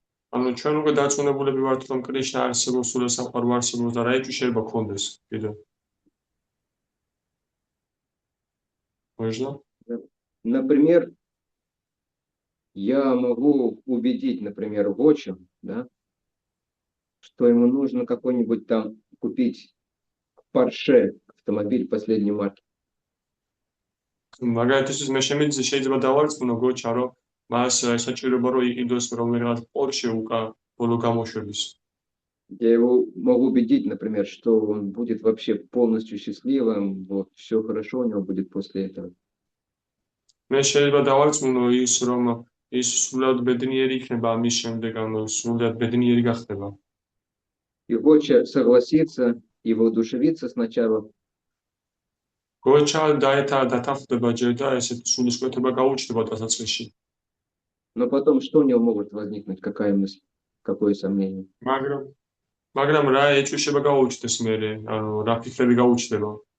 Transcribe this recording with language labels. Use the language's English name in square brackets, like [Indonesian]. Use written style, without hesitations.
[Georgian] ანუ ჩვენ უკვე დარწმუნებულები ვართ, რომ კრიშნა არსებობს, სულ სამყარო არსებობს და რა ეჭვი შეიძლება გქონდეს კიდევ. [Russian] Можно? Например, я могу убедить, например, Вочу, да, что ему нужно какой-нибудь там купить Porsche автомобиль последней марки. [Georgian] მაგალითად, მე შეიძლება დავარწმუნო გოჩა, რომ მას საჭიროება რომ იყიდოს რომელიღაც Porsche ბოლო გამოშვების. [Russian] Я его могу убедить, например, что он будет вообще полностью счастливым, вот, все хорошо у него будет после этого. [Georgian] მე შეიძლება დავარწმუნო ის, რომ ის სულად ბედნიერი იქნება ამის შემდეგ, ანუ სულად ბედნიერი გახდება. [Russian] И Воча согласится и воодушевится сначала, [Georgian] გოჩა დათანხმდება ჯერ და ესეთ სულისკვეთება გაუჩნდება დასაწყისში. [Russian] но потом что у него может возникнуть, какая мысль, какое сомнение? [Georgian] მაგრამ რა ეჭვი შეიძლება გაუჩნდეს მერე, ანუ რა ფიქრები გაუჩნდება.